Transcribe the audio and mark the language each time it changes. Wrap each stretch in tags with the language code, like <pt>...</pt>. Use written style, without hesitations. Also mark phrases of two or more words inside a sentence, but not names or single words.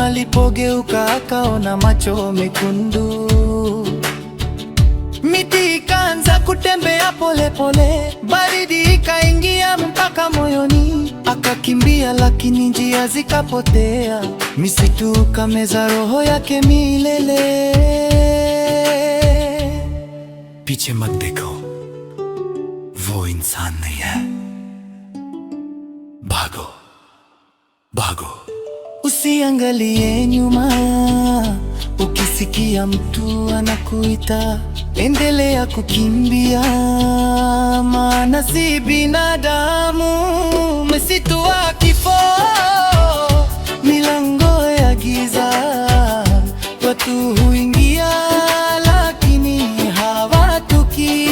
<sw>Alipogeuka akaona macho mekundu, miti ikaanza kutembea pole pole, baridi ikaingia mpaka moyoni. Akakimbia lakini njia zikapotea, misitu kameza roho yake milele.</sw> <hi>पीछे मत देखो, वो इंसान नहीं है, भागो भागो.</hi> <sw>Usiangalie nyuma, ukisikia mtu anakuita, endelea kukimbia, maana si binadamu. Msitu wa kifo, milango ya giza, watu huingia lakini hawatoki.</sw>